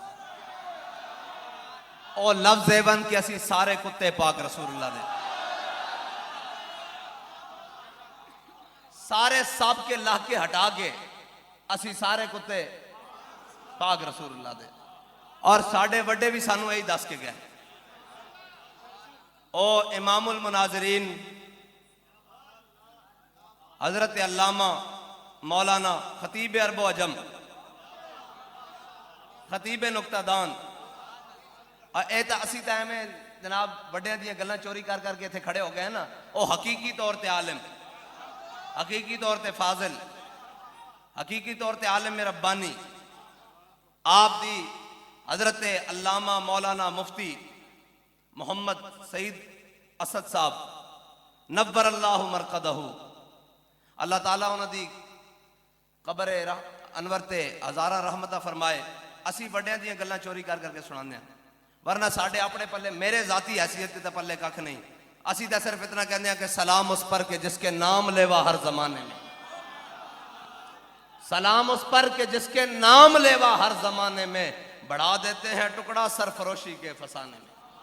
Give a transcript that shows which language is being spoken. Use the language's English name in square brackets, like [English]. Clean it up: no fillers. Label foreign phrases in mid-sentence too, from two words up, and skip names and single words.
[Punjabi] اور لفظ ایون کہ اسی سارے کتے پاک رسول اللہ دے، سارے سب کے لاہ کے ہٹا کے اسی سارے کتے پاک رسول اللہ دے، اور ساڑھے وڈے بھی سانو یہی دس کے گئے، او امام المناظرین حضرت علامہ مولانا خطیب عرب و عجم، خطیب نکتہ دان، اے تا اسی ٹائم میں جناب بڑے دیاں گلاں چوری کر کر کے تھے کھڑے ہو گئے ہیں نا، او حقیقی طور تے عالم، حقیقی طور تے فاضل، حقیقی طور تے عالم ربانی، آپ دی حضرت علامہ مولانا مفتی محمد سعید اسد صاحب [Arabic] نور اللہ مرقدہ، [Punjabi] اللہ تعالیٰ انہوں دی قبر انور تے ہزارہ رحمتہ فرمائے، اسی بڑیاں دیاں گلاں چوری کر کر کے سنانے ہیں، ورنہ ساڑھے اپنے پلے میرے ذاتی حیثیت تے پلے ککھ نہیں، اسی تے صرف اتنا کہنے ہیں کہ [Urdu] سلام اس پر کہ جس کے نام لیوا ہر زمانے میں، سلام اس پر کہ جس کے نام لیوا ہر زمانے میں، بڑھا دیتے ہیں ٹکڑا سرفروشی کے فسانے میں۔